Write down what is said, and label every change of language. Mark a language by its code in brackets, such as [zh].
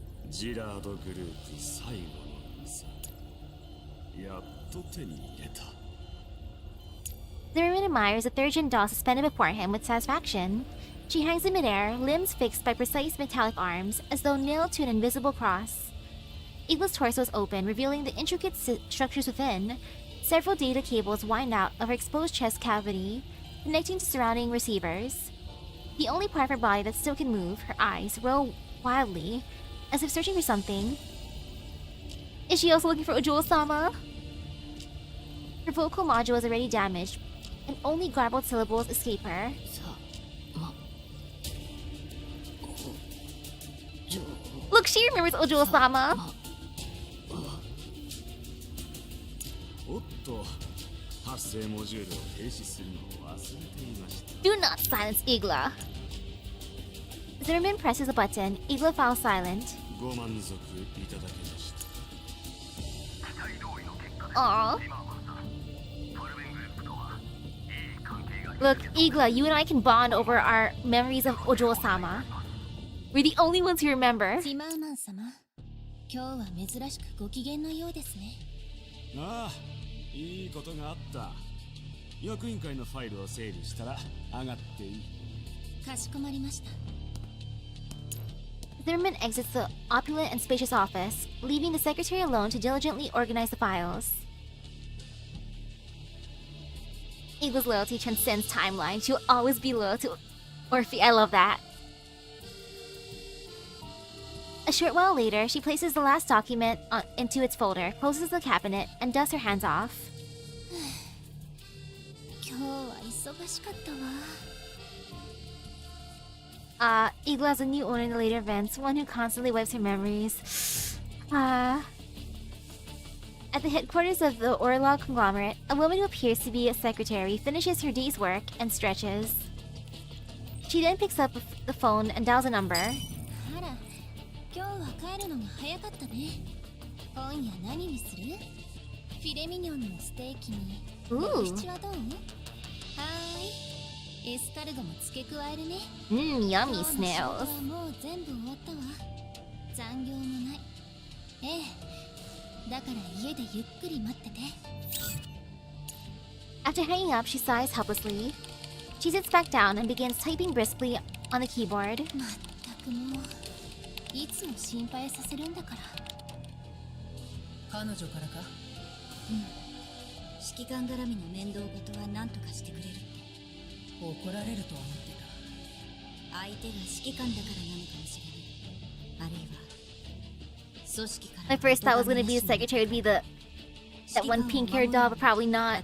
[ja] ジラードグループ最後の嘘やっと手に入れた [en] The merman admires the third gen doll suspended before him with satisfaction. She hangs in midair, limbs fixed by precise metallic arms, as though nailed to an invisible cross. Eagle's torso is open, revealing the intricate structures within. Several data cables wind out of her exposed chest cavity, connecting to surrounding receivers. The only part of her body that still can move, her eyes, roll wildly, as if searching for something. Is she also looking for Ojula-sama? Her vocal module is already damaged, and only garbled syllables escape her. Look, she remembers Ojula-sama! [ja] おっと、発生モジュールを停止するのを忘れていました。 [en] Do not silence Igla. Zimmerman presses a button. Igla falls silent. [ja] ご満足いただけました。期待通りの結果です。 Aww. 今はさ、トルベングループとはいい関係が [en] Look, Igla, you and I can bond over our memories of Ojo-sama. We're the only ones who remember. [ja] ティマーマン様、今日は珍しくご機嫌のようですね。ああ、いいことがあった。役員会のファイルを整理したら上がっていい。かしこまりました。 [en] Zimmerman exits the opulent and spacious office, leaving the secretary alone to diligently organize the files. Igla's loyalty transcends timeline. She will always be loyal to Orphe. I love that. A short while later, she places the last document into its folder, closes the cabinet, and dusts her hands off. [ja] 今日は忙しかったわ。 [en] Igla has a new owner in the later events, one who constantly wipes her memories. At the headquarters of the Orlog conglomerate, a woman who appears to be a secretary finishes her day's work and stretches. She then picks up the phone and dials a number. [ja] あら、今日は帰るのが早かったね。今夜何にする？フィレミニョンのステーキに。 Ooh. 七はどう？はーい。エスカルゴも付け加えるね。 [en] Yummy [ja] 今日の仕 [en] snails. [ja] 事はもう全部終わったわ。残業もない。ええ。だから家でゆっくり待ってて。 [en] After hanging up, she sighs helplessly. She sits back down and begins typing briskly on the keyboard. [ja] まったくもう、いつも心配させるんだから。彼女からか？うん。指揮官絡みの面倒事は何とかしてくれるって。怒られると思ってた。相手が指揮官だからなのかもしれない。あるいは組織から。 [en] My first thought was gonna be the secretary would be that one pink-haired doll, but probably not.